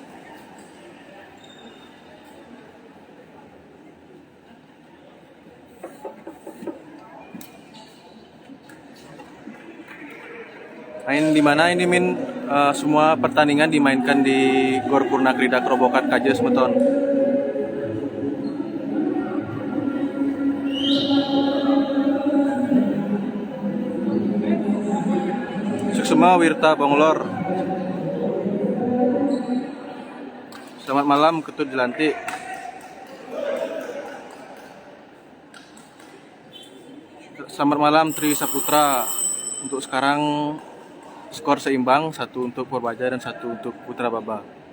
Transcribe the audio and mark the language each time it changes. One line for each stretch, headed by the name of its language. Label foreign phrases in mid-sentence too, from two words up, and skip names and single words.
Indonesian: Main di mana ini Min? Semua pertandingan dimainkan di Gor Purna Krida Kerobokan Kajes Meton. Suksema Wirta Bonglor. Selamat malam Ketut Jelantik. Selamat malam Tri Saputra. Untuk sekarang skor seimbang, 1 untuk Perbaja dan 1 untuk Putra Baba.